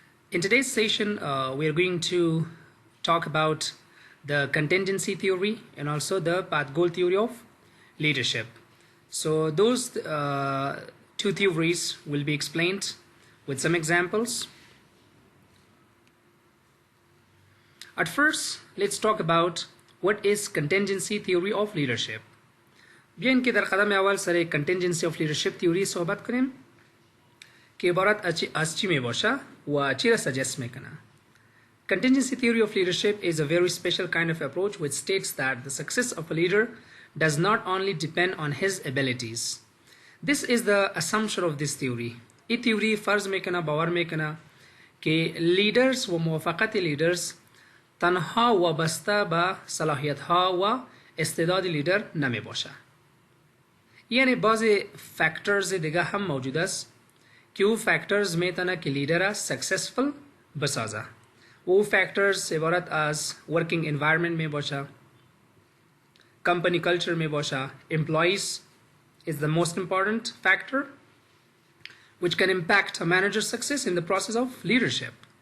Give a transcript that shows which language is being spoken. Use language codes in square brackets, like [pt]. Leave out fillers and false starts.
[en] In today's session, we are going to talk about the contingency theory and also the Pathcool theory of leadership. So those two theories will be explained with some examples. At first, let's talk about what is contingency theory of leadership. [fa] بیاین که در قدم اول سر contingency of leadership theory صحبت کنیم که عبارت از چی می باشه و چی را suggest میکنه. [en] Contingency theory of leadership is a very special kind of approach which states that the success of a leader does not only depend on his abilities. This is the assumption of this theory. [fa] این theory فرض میکنه، باور میکنه که leaders و موفقیت leaders تنها وابسته به صلاحیت ها و استعداد لیدر نمی باشه. یعنی بعضی فاکتورز دیگه هم موجود است که او فاکتورز میتونه که لیدر را سکسسفل بسازه. او فاکتورز عبارت از ورکینگ انوایرمنت می باشه، کمپنی کلچر می باشه. [en] Employees is the most important factor which can impact a manager's success in the process of leadership.